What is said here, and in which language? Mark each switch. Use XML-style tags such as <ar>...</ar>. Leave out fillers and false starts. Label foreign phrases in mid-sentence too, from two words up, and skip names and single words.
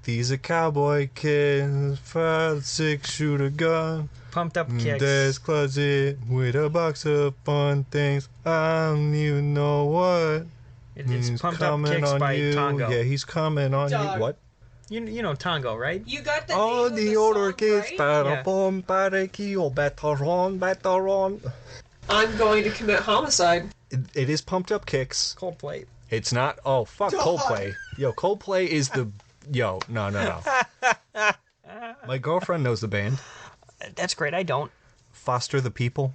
<en>He's a cowboy kid. 5-6 gun. Pumped Up Kicks. There's closet with a box of fun things. I don't even know what. It's He's Pumped Up coming Kicks on by you. Tongo. Yeah, he's coming on Dog. you. What? You know Tongo, right? You got the Oh, name of the the older song, kids. right? Ba-da-bum, ba-da-kee-oh, bat-a-ron. I'm going to commit homicide. It is Pumped Up Kicks. Coldplay. It's not. Oh, fuck Dog. Coldplay. Yo, Coldplay is the. Yo, no. My girlfriend knows the band. That's great. I don't. Foster the People.</en>